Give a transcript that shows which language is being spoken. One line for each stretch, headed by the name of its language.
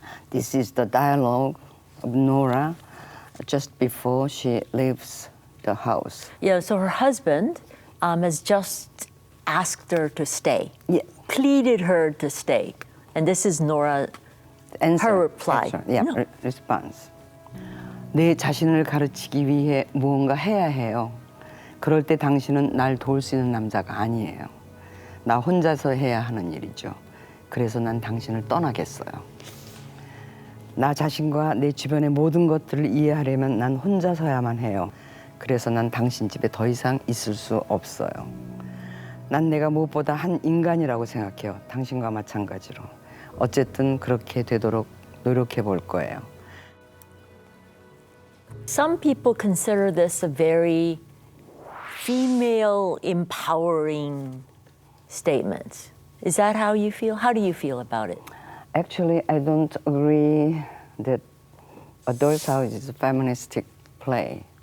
English: This is the dialogue of Nora just before she leaves the house. Yeah, so her husband has just asked her to stay. Yeah. Pleaded her to stay. And this is Nora, her reply. Yeah, No. response.
Korean: 내 자신을 가르치기 위해 무언가 해야 해요. 그럴 때 당신은 날 도울 수 있는 남자가 아니에요. 나 혼자서 해야 하는 일이죠. 그래서 난 당신을 떠나겠어요. 나 자신과 내 주변의 모든 것들을 이해하려면 난 혼자서야만 해요. 그래서 난 당신 집에 더 이상 있을 수 없어요. 난 내가 무엇보다 한 인간이라고 생각해요. 당신과 마찬가지로. 어쨌든 그렇게 되도록 노력해 볼 거예요.
English: Some people consider this a very female empowering statement. Is that how you feel? How do you feel about it? Actually, I don't agree that A Doll's House is a feministic play.